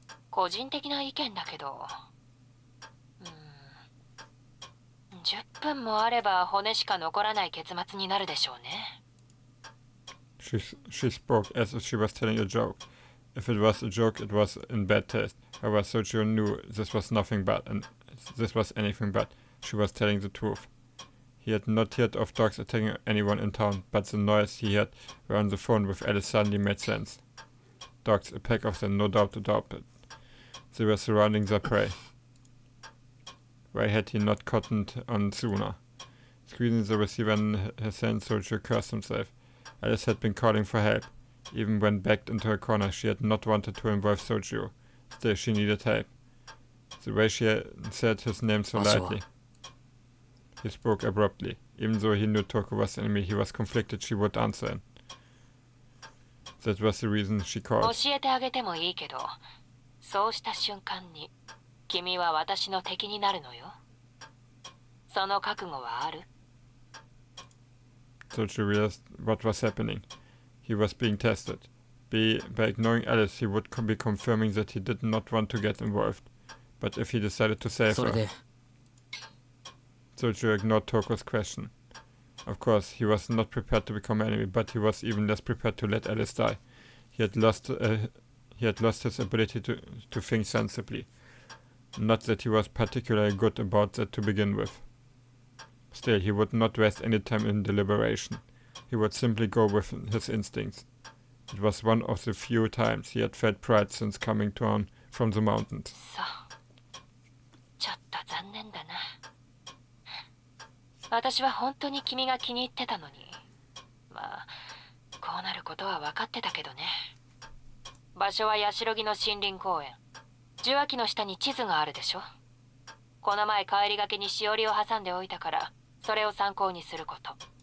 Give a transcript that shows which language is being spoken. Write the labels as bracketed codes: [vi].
[ja] 個人的な意見だけど、10分もあれば骨しか残らない結末になるでしょうね。 [en] She spoke as if she was telling a joke. If it was a joke, it was in bad taste. However, Sojo knew this was anything but. She was telling the truth. He had not heard of dogs attacking anyone in town, but the noise he heard were on the phone with Alice suddenly made sense. Dogs, a pack of them, no doubt about it. They were surrounding their prey. Why had he not cottoned on sooner? Squeezing the receiver in his hand, Sojo cursed himself. Alice had been calling for help. Even when backed into a corner, she had not wanted to involve Sojo. Still, she needed help. The way she had said his name so lightly. He spoke abruptly. Even though he knew Toko was the enemy, he was conflicted she would answer him. That was the reason she called. [ja] 教えてあげてもいいけど、そうした瞬間に、君は私の敵になるのよ。その覚悟はある？ [en] Sojo realized what was happening. He was being tested. By ignoring Alice, he would be confirming that he did not want to get involved. But if he decided to save her... Sojo ignored Toko's question. Of course, he was not prepared to become an enemy, but he was even less prepared to let Alice die. He had lost his ability to think sensibly. Not that he was particularly good about that to begin with. Still, he would not waste any time in deliberation. He would simply go with his instincts. It was one of the few times he had felt pride since coming down from the mountains. [ja] そう。ちょっと残念だな。私は本当に君が気に入ってたのに、まあこうなることは分かってたけどね。場所はヤシロギの森林公園。受話器の下に地図があるでしょ。この前帰りがけにしおりを挟んでおいたから、それを参考にすること。